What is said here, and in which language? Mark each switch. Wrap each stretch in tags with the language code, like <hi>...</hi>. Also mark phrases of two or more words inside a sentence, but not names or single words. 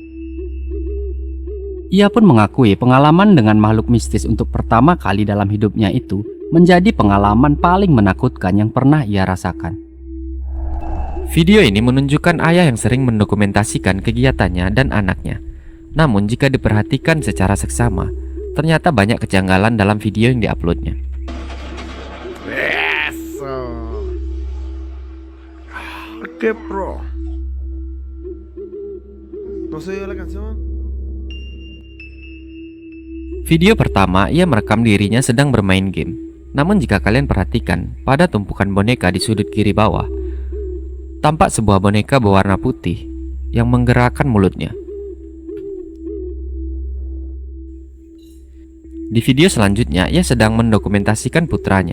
<id>Ia pun mengakui pengalaman dengan makhluk mistis untuk pertama kali dalam hidupnya itu menjadi pengalaman paling menakutkan yang pernah ia rasakan. Video ini menunjukkan ayah yang sering mendokumentasikan kegiatannya dan anaknya. Namun jika diperhatikan secara seksama, ternyata banyak kejanggalan dalam video yang diuploadnya.</id> <es>Eso. ¿Qué pro? ¿No se dio la canción?</es> <id>Video pertama, ia merekam dirinya sedang bermain game. Namun jika kalian perhatikan pada tumpukan boneka di sudut kiri bawah, tampak sebuah boneka berwarna putih yang menggerakkan mulutnya. Di video selanjutnya, ia sedang mendokumentasikan putranya.</id>